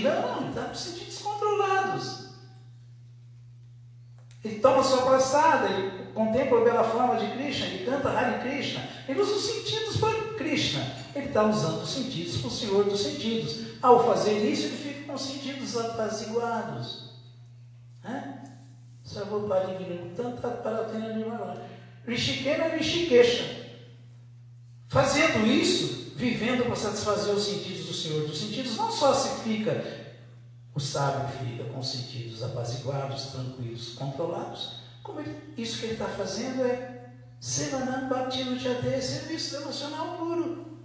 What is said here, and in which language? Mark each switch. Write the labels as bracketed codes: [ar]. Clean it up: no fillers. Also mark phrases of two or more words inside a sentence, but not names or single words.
[pt] Não, está com sentidos controlados. Ele toma sua praçada, ele contempla a bela forma de Krishna, ele canta Hare Krishna, ele usa os sentidos para Krishna. Ele está usando os sentidos para o Senhor dos sentidos. Ao fazer isso, ele fica com os sentidos apaziguados. [sa] Rishikena Rishikesha. [pt] Fazendo isso, vivendo para satisfazer os sentidos do Senhor dos sentidos, não só o sábio fica com os sentidos apaziguados, tranquilos, controlados, como isso que ele está fazendo é [sa] Sevanam Bhakti Dutyate, [pt] serviço devocional puro.